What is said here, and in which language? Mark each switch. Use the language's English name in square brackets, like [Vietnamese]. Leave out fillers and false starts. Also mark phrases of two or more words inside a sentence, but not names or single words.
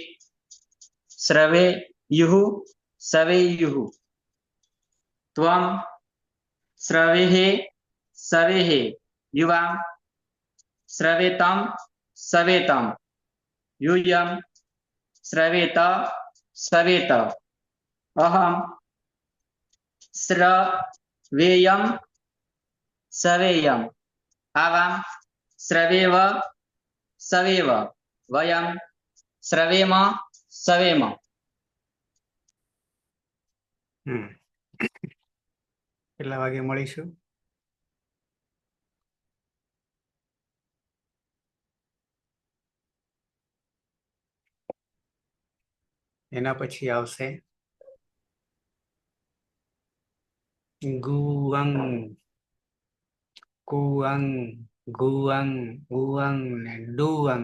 [Sanskrit] श्रवेयुः सवेयुः त्वं श्रवेः सवेः युवां श्रवेतं सवेतं यूयं श्रवेत सवेत अहम श्रवेयम सवेयम आवां श्रवेव सवेव वयम श्रवेम सवेम [Gujarati] કેટલા વાગે મળીશું? એના પછી આવશે ગુઅંગ, કુઅંગ, ગુઅંગ, ઉઅંગ ને ડુઅંગ.